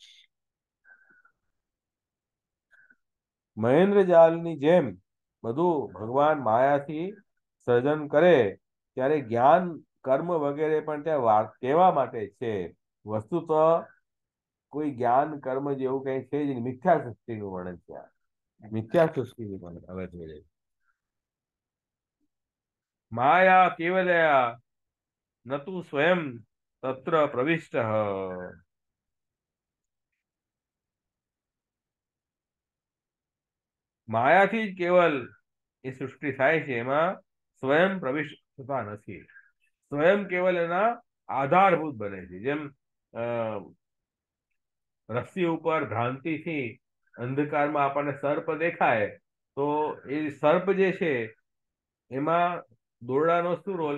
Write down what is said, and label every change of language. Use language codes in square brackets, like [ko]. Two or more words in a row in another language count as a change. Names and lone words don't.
[gu] મહેન્દ્ર જાલની જેમ બધું ભગવાન માયાથી સર્જન કરે ત્યારે જ્ઞાન કર્મ વગેરે પણ ત્યાં કહેવા માટે છે. વસ્તુ તો કોઈ જ્ઞાન કર્મ જેવું કઈ છે જ નહીં. મિથ્યા સૃષ્ટિનું વર્ણન છે. મિથ્યા સૃષ્ટિનું વર્ણન હવે જોઈએ. [sa] माया केवलया न तु स्वयं तत्र प्रविष्ट। [gu] માયાથી જ કેવલ એ સૃષ્ટિ થાય છે, એમાં સ્વયં પ્રવિષ્ટ થતા નથી. સ્વયં કેવલ એના આધારભૂત બને છે. જેમ રસ્સી ઉપર ભ્રાંતિથી અંધકારમાં આપણને સર્પ દેખાય, તો એ સર્પ જે છે એમાં દોરડાનો શું રોલ?